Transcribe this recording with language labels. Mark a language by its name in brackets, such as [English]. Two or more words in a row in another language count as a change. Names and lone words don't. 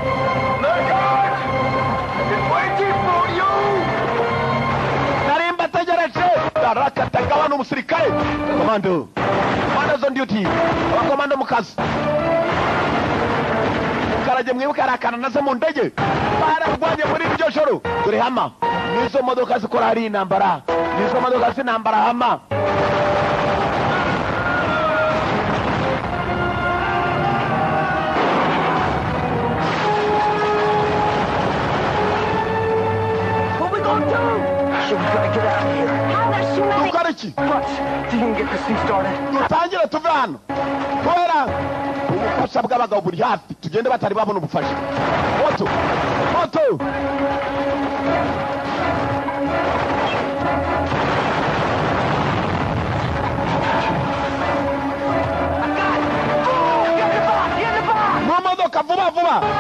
[Kinyarwanda] Narimba tegereje. Daraka Tagawa n'umusirikare. [English] Commando on duty. [Kinyarwanda] Commando mu kazi. mukarage mwibuka arakana naze mu ndege bararwanye muri iryo joro dore hama nizo modoka zikora hari intambara nizo modoka z'intambara hama [English] So we gotta get out of here. [Kinyarwanda] dukora iki [English] Clutch, so you can get this thing started. [Kinyarwanda] dutangire tuve hano kubera ubufasha bw'abagabo buri hafi tugende batari babona ubufasha moto moto mu modoka vuba vuba